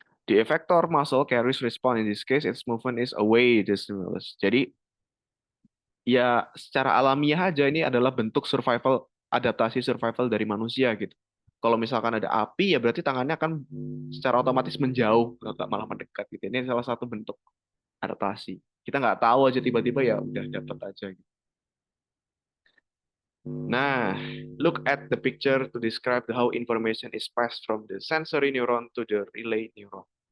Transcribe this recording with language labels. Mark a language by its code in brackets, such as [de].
[en] The effector muscle carries response. In this case, its movement is away the stimulus. [id] Jadi ya secara alamiah aja ini adalah bentuk survival, adaptasi survival dari manusia gitu. Kalau misalkan ada api ya berarti tangannya akan secara otomatis menjauh, nggak malah mendekat gitu. Ini salah satu bentuk adaptasi. Kita nggak tahu aja tiba-tiba ya udah dapet aja gitu. [en] Nah, look at the picture to describe how information is passed from the sensory neuron to the relay neuron.